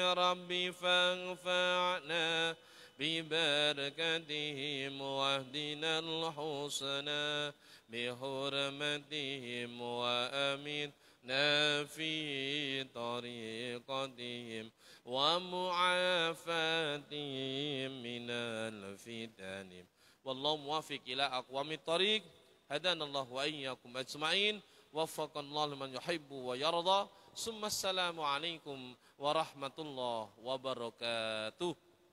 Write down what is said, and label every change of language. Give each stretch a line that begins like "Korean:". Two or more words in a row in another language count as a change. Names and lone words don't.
Arabic: ربي فانفعنا ببركاتهم واهدنا الحسنى بحرمتهم وأمتنا في طريقتهم ومعافاتهم من الفتن. والله الموفق إلى أقوم الطريق هدانا الله وإياكم أجمعين. وفق الله لمن يحب ويرضى. ثم السلام عليكم ورحمة الله وبركاته.